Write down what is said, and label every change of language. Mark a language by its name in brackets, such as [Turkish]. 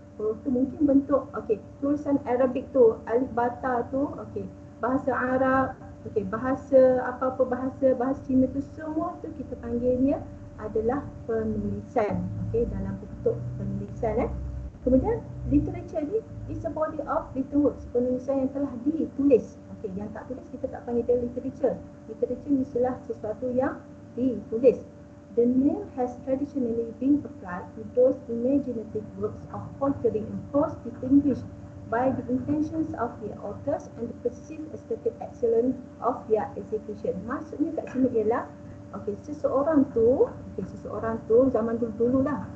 [Malay] Huruf tu mungkin bentuk tulisan Arabik tu, alif bata tu, bahasa Arab, bahasa bahasa Cina tu, semua tu kita panggilnya adalah penulisan, dalam bentuk penulisan. Kemudian literature ni [English] is a body of written works, [Malay] penulisan yang telah ditulis. Yang tak tulis kita tak panggil dia literature. Literature ni adalah sesuatu yang ditulis. [English] The name has traditionally been applied to those imaginative works of poetry and prose distinguished by the intentions of their authors and the perceived aesthetic excellence of their execution. [Malay] Maksudnya kat sini ialah seseorang tu zaman dulu lah.